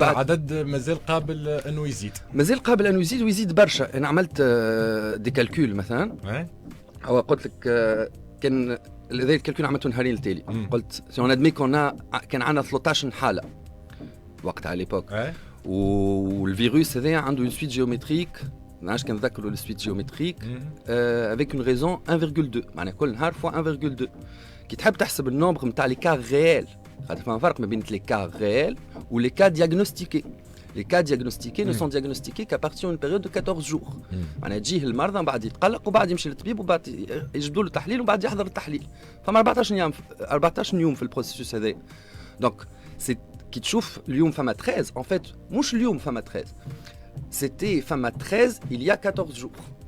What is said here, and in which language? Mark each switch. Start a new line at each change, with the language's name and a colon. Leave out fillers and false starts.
Arabic: معناتها العدد مازال قابل انه يزيد ويزيد برشا. انا عملت دي كالكول مثلا هو قلت لك كان هذا الكالكول عملته نهارين التالي قلت سي اون ادمي كان عندنا 13 حاله وقت على ليبوك والفيروس هذا عنده
French: une suite géométrique
Arabic: نعرفش كنذكروا السويت جيومتريك
French: avec une raison 1,2
Arabic: معناها كل نهار fois 1,2 كي تحب تحسب النومبر نتاع لي كا ريال خاطر فما فرق ما بين لي كا ريال و لي كا دياغنوستيكي.
French: Les cas diagnostiqués ne sont diagnostiqués qu'à partir d'une période de 14 jours.
Arabic: معناها تجيه المرضى من بعد يتقلق وبعد يمشي للطبيب وبعد يجبدوا له تحليل وبعد يحضر التحليل. فما 14 يوم في البروسيسوس هذا. دونك سي كي تشوف اليوم فما 13
French: en fait
Arabic: مش اليوم فما 13
French: c'était
Arabic: فما 13
French: il y a 14 jours.